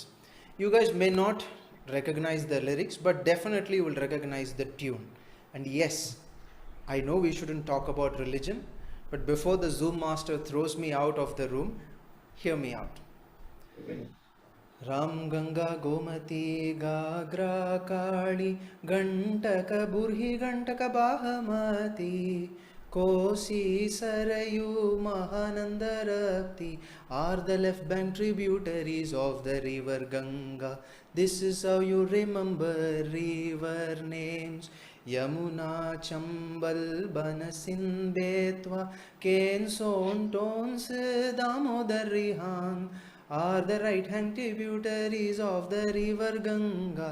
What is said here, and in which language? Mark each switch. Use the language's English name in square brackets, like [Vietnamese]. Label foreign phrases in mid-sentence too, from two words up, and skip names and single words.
[English] You guys may not recognize the lyrics, but definitely will recognize the tune. And yes, I know we shouldn't talk about religion, but before the Zoom master throws me out of the room, hear me out. Ram Ganga Gomati Gagra Kali Gantaka Burhi Gantaka Bahamati Kosi Sarayu Mahanandarapti are the left bank tributaries of the river Ganga. This is how you remember river names. Yamuna Chambal Banasin Betwa Ken Son Tons Damodar Rihan are the right hand tributaries of the river Ganga.